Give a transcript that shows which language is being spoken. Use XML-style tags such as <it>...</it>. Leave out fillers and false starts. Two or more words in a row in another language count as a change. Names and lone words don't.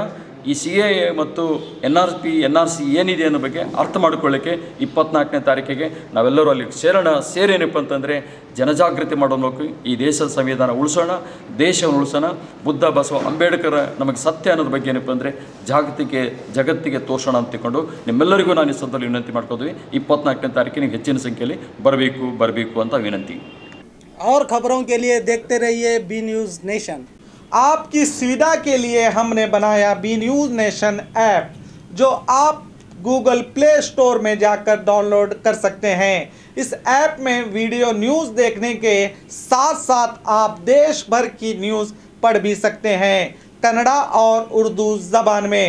<kn>ಈ CAA ಮತ್ತು NRC ಏನಿದೆ ಅನ್ನೋ ಬಗ್ಗೆ ಅರ್ಥ ಮಾಡ್ಕೊಳ್ಳಿಕ್ಕೆ 24ನೇ ತಾರೀಕಿಗೆ ನಾವೆಲ್ಲರೂ ಅಲ್ಲಿ ಸೇರೇನಪ್ಪ ಅಂತಂದರೆ ಜನಜಾಗೃತಿ ಮಾಡೋಣ. ಈ ದೇಶದ ಸಂವಿಧಾನ ಉಳಿಸೋಣ, ದೇಶವನ್ನು ಉಳಿಸೋಣ. ಬುದ್ಧ, ಬಸವ, ಅಂಬೇಡ್ಕರ್ ನಮಗೆ ಸತ್ಯ ಅನ್ನೋದ್ರ ಬಗ್ಗೆ ಏನಪ್ಪ ಅಂದರೆ ಜಗತ್ತಿಗೆ ತೋರಿಸೋಣ ಅಂತ ತಿಳ್ಕೊಂಡು ನಿಮ್ಮೆಲ್ಲರಿಗೂ ನಾನು ಈ ಸಂದರ್ಭದಲ್ಲಿ ವಿನಂತಿ ಮಾಡ್ಕೋತೀವಿ. 24ನೇ ತಾರೀಕಿಗೆ ನೀವು ಹೆಚ್ಚಿನ ಸಂಖ್ಯೆಯಲ್ಲಿ ಬರಬೇಕು ಅಂತ ವಿನಂತಿ.</kn> <hi>और खबरों के लिए देखते रहिए बी न्यूज़ नेशन। आपकी सुविधा के लिए हमने बनाया बी न्यूज़ नेशन ऐप, जो आप गूगल प्ले स्टोर में जाकर डाउनलोड कर सकते हैं। इस ऐप में वीडियो न्यूज़ देखने के साथ साथ आप देश भर की न्यूज़ पढ़ भी सकते हैं, कन्नड़ा और उर्दू ज़बान में।</hi>